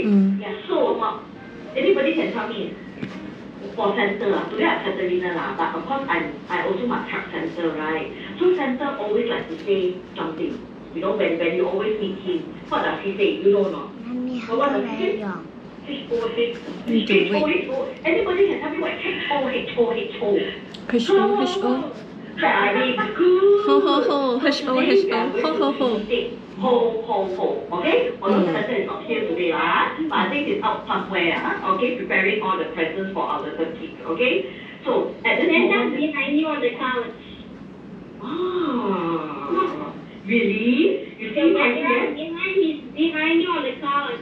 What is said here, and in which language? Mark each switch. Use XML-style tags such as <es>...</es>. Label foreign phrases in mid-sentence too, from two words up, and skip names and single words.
<en>Yeah. So anybody can tell me for center, today I'm Catalina, but of course I also must help center, right? So center always like to say something. You know, when you always meet him, what does he say? You know or not? What does he say? H-O-H-O. Anybody can tell me what H-O-H-O-H-O? H-O-H-O. Very good. Ho-ho-ho. H-O-H-O. Ho-ho-ho. Ho-ho-ho. Okay? Although Santa is not here today, but I think he's out somewhere, okay? Preparing all the presents for our little kids, okay? So, at this moment... behind you on the couch. Ah, really? You see my friend? He's behind you on the couch.</en>